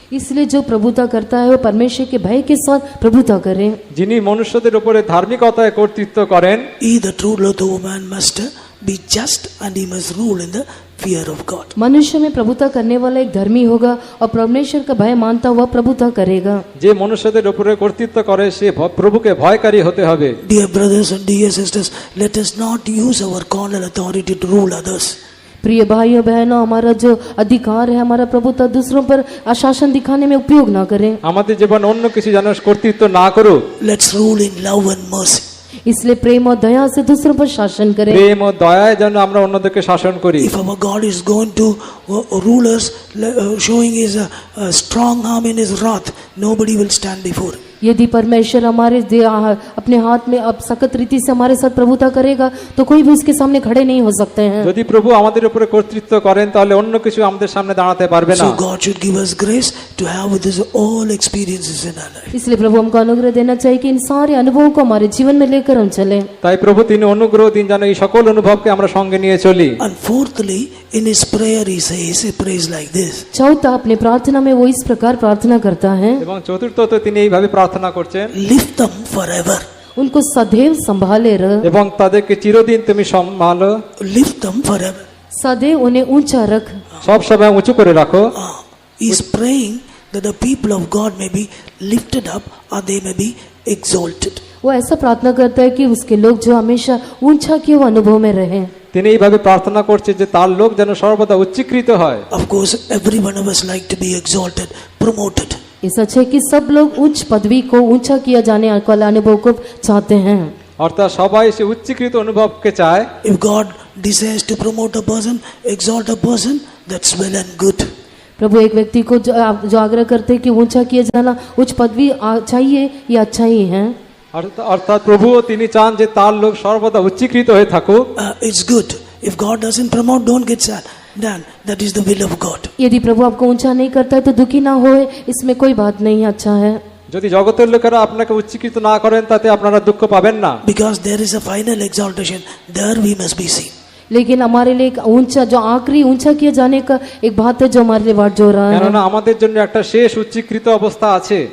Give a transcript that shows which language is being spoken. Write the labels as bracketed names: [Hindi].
[Hindi] इसलिए जो प्रभुता करता है वो परमेश्वर के भय के साथ प्रभुता करे। [Bangla] যিনি মনুষ্যদের উপরে ধার্মিকতায় কর্তৃত্ব করেন, [English] He that ruleth over man must be just, and he must rule in the fear of God. [Hindi] मनुष्य में प्रभुता करने वाला एक धर्मी होगा और परमेश्वर का भय मानता हुआ प्रभुता करेगा। [Bangla] যে মনুষ্যদের উপরে কর্তৃত্ব করে সে প্রভুকে ভয়কারী হতে হবে। [English] Dear brothers and dear sisters, let us not use our carnal authority to rule others. [Hindi] प्रिय भाइयों बहनों, हमारा जो अधिकार है, हमारा प्रभुता दूसरों पर आशासन दिखाने में उपयोग ना करें। [Bangla] আমাদের জীবন অন্য কিছু যেন কর্তৃত্ব না করুক, [English] Let's rule in love and mercy. [Hindi] इसलिए प्रेम और दया से दूसरों पर शासन करें। [Bangla] প্রেম ও দয়ায় যেন আমরা অন্যদেরকে শাসন করি। [English] If our God is going to rule us, showing his strong arm in his wrath, nobody will stand before. [Hindi] यदि परमेश्वर हमारे अपने हाथ में अब सख्त रीति से हमारे साथ प्रभुता करेगा तो कोई भी उसके सामने खड़े नहीं हो सकते हैं। [Bangla] যদি প্রভু আমাদের উপরে কর্তৃত্ব করেন তাহলে অন্য কিছু আমাদের সামনে দাঁড়াতে পারবে না। [English] So God should give us grace to have with us all experiences in our life. [Hindi] इसलिए प्रभु हमको अनुग्रह देना चाहिए कि इन सारे अनुभवों को हमारे जीवन में लेकर हम चलें। [Bangla] তাই প্রভু তিনি অনুগ্রহ দিন যেন এই সকল অনুভবকে আমরা সঙ্গে নিয়ে চলি। [English] And fourthly, in his prayer he says, he prays like this. [Hindi] चौथा, अपने प्रार्थना में वो इस प्रकार प्रार्थना करता है, [Bangla] এবং চতুর্থত তিনি এইভাবে প্রার্থনা করছেন, [English] Lift them forever. [Hindi] उनको सदैव संभाले रह, [Bangla] এবং তাদেরকে চিরদিন তুমি সম্ভালো, [English] Lift them forever. [Hindi] सदैव उन्हें ऊंचा रख। [Bangla] সব সময় উঁচু করে রাখো। [English] He is praying that the people of God may be lifted up or they may be exalted. [Hindi] वो ऐसा प्रार्थना करता है कि उसके लोग जो हमेशा ऊंचा किए हुए अनुभव में रहें। [Bangla] তিনি এইভাবে প্রার্থনা করছে যে তার লোক যেন সর্বদা উচ্চীকৃত হয়। [English] Of course, every one of us like to be exalted, promoted. [Hindi] ये सच है कि सब लोग उच्च पदवी को, ऊंचा किया जाने वाले अनुभव को चाहते हैं। [Bangla] অর্থাৎ সবাই সে উচ্চীকৃত অনুভবকে চায়। [English] If God desires to promote a person, exalt a person, that's well and good. [Hindi] प्रभु एक व्यक्ति को जो आग्रह करते हैं कि ऊंचा किया जाना, उच्च पदवी चाहिए, ये अच्छा ही है। [Bangla] অর্থাৎ প্রভুও তিনি চান যে তার লোক সর্বদা উচ্চীকৃত হয়ে থাকুক। [English] It's good. If God doesn't promote, don't get sad. Then that is the will of God. [Hindi] यदि प्रभु आपको ऊंचा नहीं करता है तो दुखी ना होए, इसमें कोई बात नहीं, अच्छा है। [Bangla] যদি জগতের লোকেরা আপনাকে উচ্চীকৃত না করেন তাতে আপনারা দুঃখ পাবেন না। [English] Because there is a final exaltation. There we must be seen. [Hindi] लेकिन हमारे लिए एक ऊंचा, जो आखिरी ऊंचा किए जाने का एक बात है जो हमारे लिए बाट जो रहा है। [Bangla] কেননা আমাদের জন্য একটা শেষ উচ্চীকৃত অবস্থা আছে।